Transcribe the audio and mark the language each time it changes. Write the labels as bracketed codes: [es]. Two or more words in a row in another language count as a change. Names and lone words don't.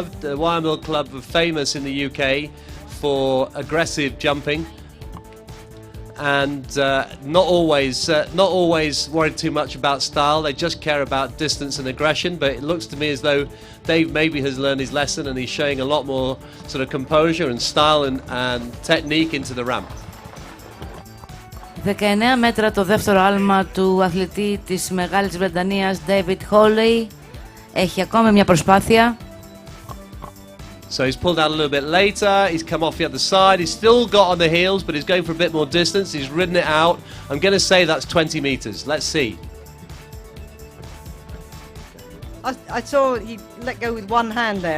[en] The Wiremill Club are famous in the UK for aggressive jumping, and not always worried too much about style. They just care about distance and aggression. But it looks to me as though Dave maybe has learned his lesson, and he's showing a lot more sort of composure and style and technique into the ramp. [el] 19 μέτρα το δεύτερο άλμα του αθλητή της Μεγάλης Βρετανίας, David Hawley. Έχει ακόμη μια προσπάθεια. [en] So he's pulled out a little bit later, he's come off the other side, he's still got on the heels, but he's going for a bit more distance, he's ridden it out. I'm going to say that's 20 metres, let's see. I saw he let go with one hand there.